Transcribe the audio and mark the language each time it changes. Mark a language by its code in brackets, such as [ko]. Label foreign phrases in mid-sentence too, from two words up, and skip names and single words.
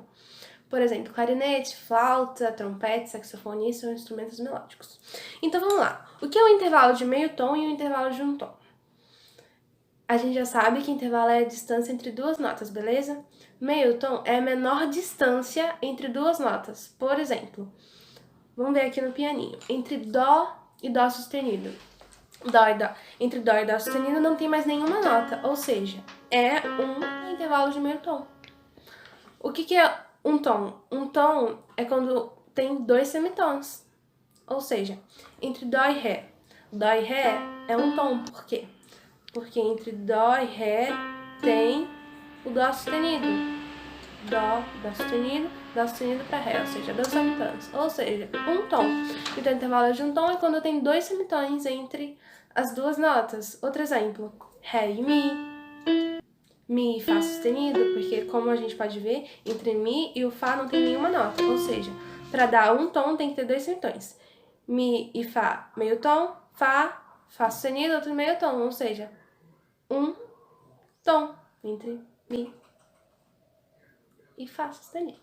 [pt] Por exemplo, clarinete, flauta, trompete, saxofone, esses são instrumentos melódicos. Então vamos lá. O que é o intervalo de meio tom e o intervalo de um tom? A gente já sabe que intervalo é a distância entre duas notas, beleza? Meio tom é a menor distância entre duas notas. Por exemplo, vamos ver aqui no pianinho. Entre dó e dó sustenido. Dó e dó. Entre dó e dó sustenido não tem mais nenhuma nota, ou seja, é um intervalo de meio tom. O que é um tom? Um tom é quando tem dois semitons. Ou seja, entre dó e ré. Dó e ré é um tom. Por quê? Porque entre dó e ré tem o dó sustenido. Dó sustenido para ré. Ou seja, dois semitons. Ou seja, um tom. Então, o intervalo de um tom é quando tem dois semitons entre as duas notas. Outro exemplo, ré e mi. Mi e Fá sustenido, porque como a gente pode ver, entre Mi e o Fá não tem nenhuma nota, ou seja, para dar um tom tem que ter dois semitons. Mi e Fá, meio tom, Fá, Fá sustenido, outro meio tom, ou seja, um tom entre Mi e Fá sustenido.